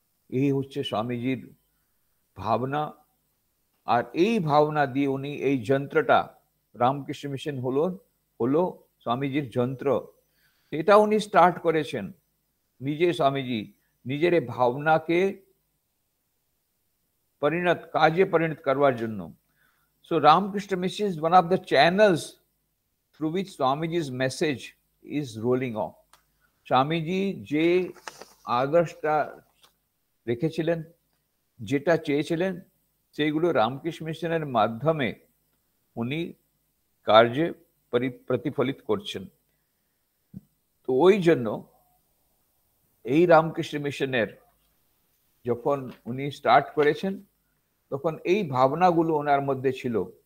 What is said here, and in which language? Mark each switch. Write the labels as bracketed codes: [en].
[bn] এই হচ্ছে স্বামীজির ভাবনা। আর এই ভাবনা দিয়ে উনি এই যন্ত্রটা, রামকৃষ্ণ মিশন হলো স্বামীজির যন্ত্র, এটা উনি স্টার্ট করেছেন নিজে। স্বামীজি নিজের এই ভাবনাকে কাজে পরিণত করবার জন্য। [en] So Ramakrishna Mission is one of the channels through which Swamiji's message is rolling off. [bn] Swamiji যে আদর্শটা রেখেছিলেন, যেটা চেয়েছিলেন, সেইগুলো রামকৃষ্ণ মিশনের মাধ্যমে উনি কার্যে প্রতিফলিত করছেন। তো ওই জন্য এই রামকৃষ্ণ মিশনের যখন উনি স্টার্ট করেছেন, তখন এই ভাবনাগুলো ওনার মধ্যে ছিল।